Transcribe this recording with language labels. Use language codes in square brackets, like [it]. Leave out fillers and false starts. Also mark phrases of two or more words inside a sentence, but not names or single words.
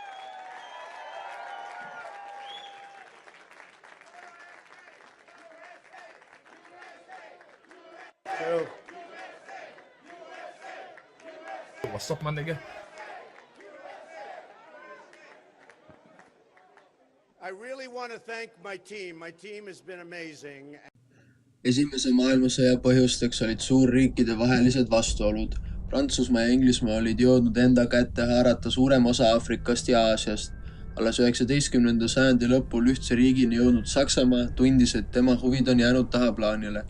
[en] What's up, my nigga? I really want to thank my team. My team has been amazing. [et] Esimese maailmasõja põhjusteks olid suurriikide vahelised vastuolud. Prantsusmaa ja Inglismaa olid jõudnud enda kätte haarata suurem osa Aafrikast ja Aasiast. Alles 19. sajandi lõpul ühtse riigini jõudnud Saksamaa tundis, et tema huvid on jäänud tahaplaanile.